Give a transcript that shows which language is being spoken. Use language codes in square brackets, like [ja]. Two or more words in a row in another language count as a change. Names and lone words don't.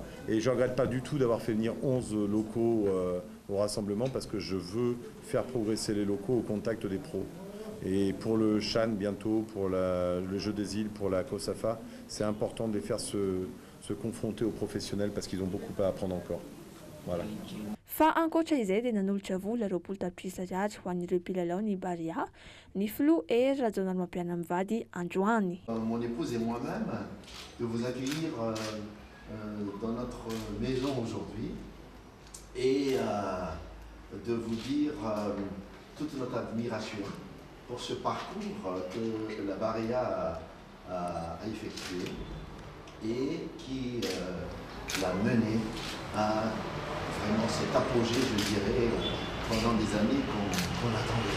[fr] Et je ne regrette pas du tout d'avoir fait venir 11 locaux au rassemblement parce que je veux faire progresser les locaux au contact des pros. Et pour le Chan bientôt, pour le jeu des îles, pour la COSAFA, c'est important de les faire se confronter aux professionnels parce qu'ils ont beaucoup à apprendre encore. Voilà. [mg] Fa ankoatra izay dia nanolotra vola 20 tapitrisa ariary ho an'ireo mpilalao ny Baria, ny Flou et Rajonal Mampiana Mivady androany. [fr] Mon épouse et moi-même de vous accueillir dans notre maison aujourd'hui et de vous dire toute notre admiration pour ce parcours que la Baria a effectué et qui l'a mené à vraiment cet apogée, je dirais, pendant des années qu'on attendait.